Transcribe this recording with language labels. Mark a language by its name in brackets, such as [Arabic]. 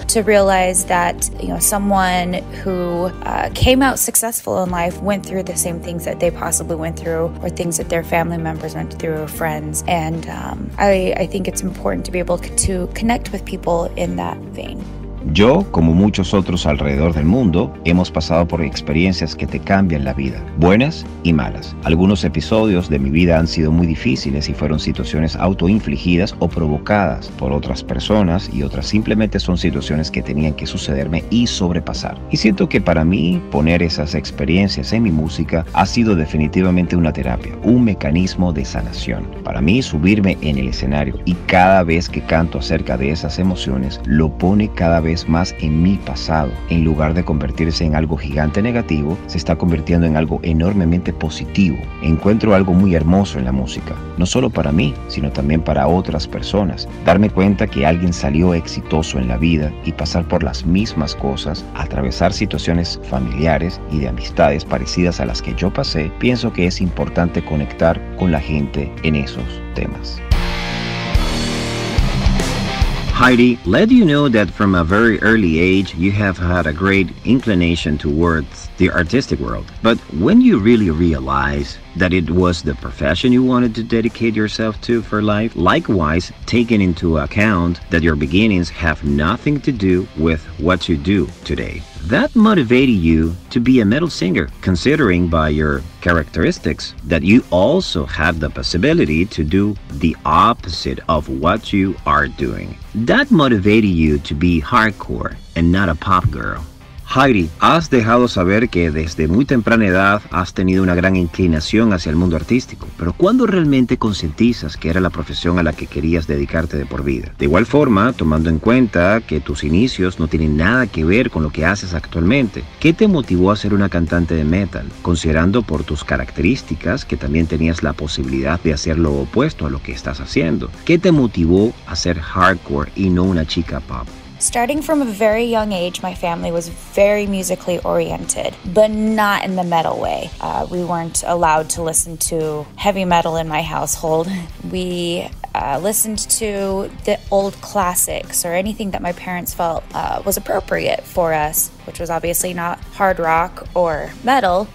[English] To realize that, someone who came out successful in life went through the same things that they possibly went through, or things that their family members went through, or friends. And I think it's important to be able to connect with people in that vein. [Spanish] Yo, como muchos otros alrededor del mundo, hemos pasado por experiencias que te cambian la vida, buenas y malas. Algunos episodios de mi vida han sido muy difíciles y fueron situaciones autoinfligidas o provocadas por otras personas, y otras simplemente son situaciones que tenían que sucederme y sobrepasar. Y siento que para mí, poner esas experiencias en mi música ha sido definitivamente una terapia, un mecanismo de sanación. Para mí, subirme en el escenario y cada vez que canto acerca de esas emociones, lo pone cada vez más en mi pasado. En lugar de convertirse en algo gigante negativo, se está convirtiendo en algo enormemente positivo. Encuentro algo muy hermoso en la música, no solo para mí, sino también para otras personas. Darme cuenta que alguien salió exitoso en la vida y pasar por las mismas cosas, atravesar situaciones familiares y de amistades parecidas a las que yo pasé, pienso que es importante conectar con la gente en esos temas. [English] Heidi, let you know that from a very early age you have had a great inclination towards the artistic world. But when you really realize that it was the profession you wanted to dedicate yourself to for life? Likewise, taking into account that your beginnings have nothing to do with what you do today. That motivated you to be a metal singer, considering by your characteristics that you also have the possibility to do the opposite of what you are doing. That motivated you to be hardcore and not a pop girl. [Spanish] Heidi, has dejado saber que desde muy temprana edad has tenido una gran inclinación hacia el mundo artístico, pero ¿cuándo realmente concientizas que era la profesión a la que querías dedicarte de por vida? De igual forma, tomando en cuenta que tus inicios no tienen nada que ver con lo que haces actualmente, ¿qué te motivó a ser una cantante de metal? Considerando por tus características que también tenías la posibilidad de hacer lo opuesto a lo que estás haciendo. ¿Qué te motivó a ser hardcore y no una chica pop? [English] Starting from a very young age, my family was very musically oriented, but not in the metal way. We weren't allowed to listen to heavy metal in my household. We listened to the old classics or anything that my parents felt was appropriate for us, which was obviously not hard rock or metal.